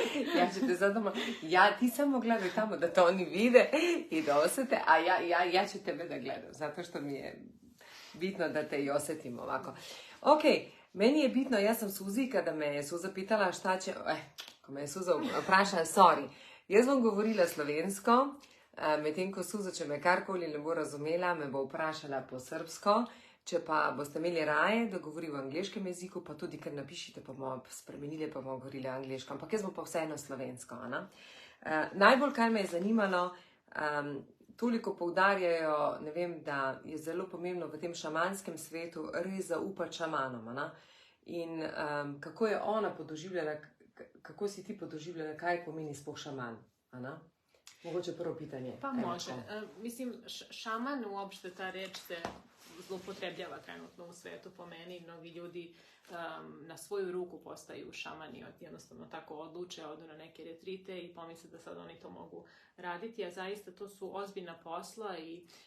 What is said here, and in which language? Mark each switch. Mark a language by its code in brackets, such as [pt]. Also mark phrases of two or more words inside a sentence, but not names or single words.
[sr] Ti samo gledaj tamo da to oni vide i da osjete, a ja ću tebe da gledam, zato što mi je bitno da te i osjetim ovako. Ok, meni je bitno, ja sam Suzi, kada me je Suza pitala šta će, [sl] ko me je Suza vprašala, sorry, jaz bom govorila slovensko, medtem ko Suza, če me karkoli ne bo razumela, me bo vprašala po srbsko. Če pa boste imeli raje, da govori v angleškem jeziku, pa tudi, ker napišite, pa bomo spremenili, pa bomo govorili angleško. Ampak jaz bom pa vseeno slovensko, Ana. Najbolj, kar me je zanimalo, toliko poudarjajo, ne vem, da je zelo pomembno v tem šamanskem svetu res zaupati šamanom, Ana. In kako je ona podoživljala, kako si ti podoživljala, kaj pomeni sploh šaman, Ana? Mogoče [sr] prvo pitanje. Pa može. Mislim, šaman uopšte, ta reč se zloupotrebljava trenutno u svetu po meni. Mnogi ljudi na svoju ruku postaju šamani, jednostavno tako odluče, odu na neke retrite i pomisle da sad oni to mogu raditi, a zaista to su ozbiljna posla i